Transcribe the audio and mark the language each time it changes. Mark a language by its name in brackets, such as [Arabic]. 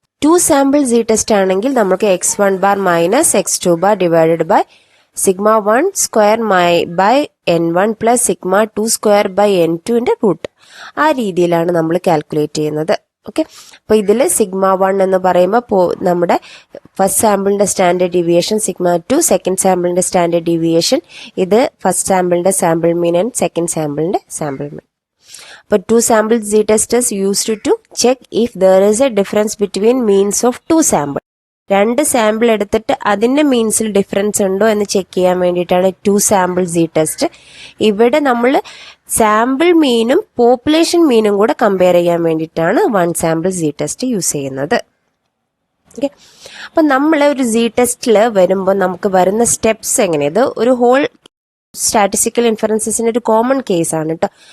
[Malayalam] 2 sample z test ആണെങ്കിൽ നമുക്ക് x1 bar minus x2 bar divided by sigma 1 square by n1 plus sigma 2 square by n2 ന്റെ root. ആ രീതിയിലാണ് നമ്മൾ calculate ചെയ്യുന്നത്. ഓക്കെ, അപ്പൊ ഇതിൽ സിഗ്മ 1 എന്ന് പറയുമ്പോൾ നമ്മുടെ first സാമ്പിളിന്റെ standard deviation, sigma 2 second സാമ്പിളിന്റെ standard deviation, ഇത് first സാമ്പിളിന്റെ sample mean and second സാമ്പിളിന്റെ sample mean. [English] But 2 sample z-test is used to check if there is a difference between means of 2 sample. [Malayalam] 2 sample എടുത്തിട്ട് അതിന്റെ മീൻസിൽ difference ഉണ്ടോ എന്ന് check ചെയ്യാൻ വേണ്ടിയിട്ടാണ് 2 sample z-test. ഇവിടെ നമ്മൾ sample മീനും പോപ്പുലേഷൻ മീനും കൂടെ കമ്പയർ ചെയ്യാൻ വേണ്ടിയിട്ടാണ് 1 സാമ്പിൾ z-test യൂസ് ചെയ്യുന്നത്. ഓക്കെ, അപ്പൊ നമ്മൾ ഒരു z-ടെസ്റ്റിൽ വരുമ്പോൾ നമുക്ക് വരുന്ന സ്റ്റെപ്സ് എങ്ങനെയത്, ഒരു ഹോൾ സ്റ്റാറ്റിസ്റ്റിക്കൽ ഇൻഫറൻസസിന്റെ ഒരു കോമൺ കേസ് ആണ് കേട്ടോ.